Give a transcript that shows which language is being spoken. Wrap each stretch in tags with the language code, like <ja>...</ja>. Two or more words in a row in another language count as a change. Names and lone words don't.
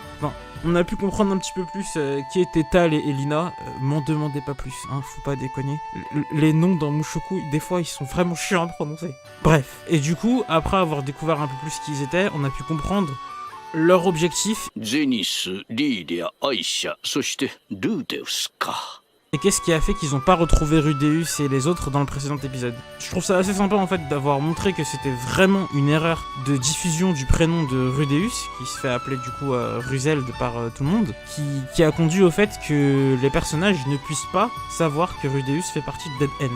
<fr>Enfin, on a pu comprendre un petit peu plus qui étaient Tal et Lina. M'en demandez pas plus, hein, faut pas déconner. Les noms dans Mushoku, des fois, ils sont vraiment chiants à prononcer. Bref. Et du coup, après avoir découvert un peu plus qui ils étaient, on a pu comprendre leur objectif. Zenith, Lilia, Aisha,</fr> <ja>そして Rudeus か。</ja> <fr>Et qu'est-ce qui a fait qu'ils n'ont pas retrouvé Rudeus et les autres dans le précédent épisode. Je trouve ça assez sympa en fait d'avoir montré que c'était vraiment une erreur de diffusion du prénom de Rudeus, qui se fait appeler du coup Ruseld par tout le monde, qui a conduit au fait que les personnages ne puissent pas savoir que Rudeus fait partie de Dead End.</fr>